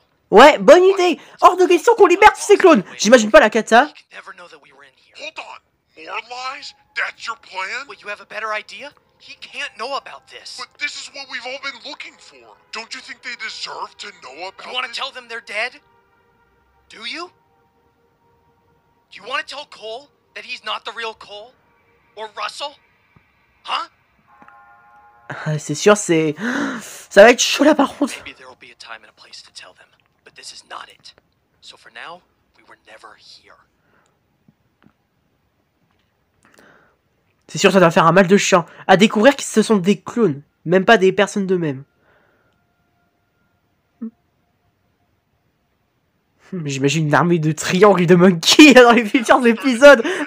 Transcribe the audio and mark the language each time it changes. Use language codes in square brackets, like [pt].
[fr] Ouais, bonne idée. Hors de question qu'on libère tous ces clones. J'imagine pas la cata. [en] Hold on. More lies? That's your plan? Well, you have a better idea? He can't know about this. But this is what we've all been looking for. Don't you think they deserve to know about You want to tell them they're dead? Do you? Do you want to tell Cole that he's not the real Cole? Or Russell? Huh? [fr] C'est sûr, c'est... Ça va être chaud là par contre. [en] Maybe there will be a time and a place to tell them. But this is not it. So for now, we were never here. [fr] C'est sûr, ça doit faire un mal de chien. À découvrir que ce sont des clones. Même pas des personnes d'eux-mêmes. J'imagine une armée de triangles et de monkeys dans les futurs épisodes.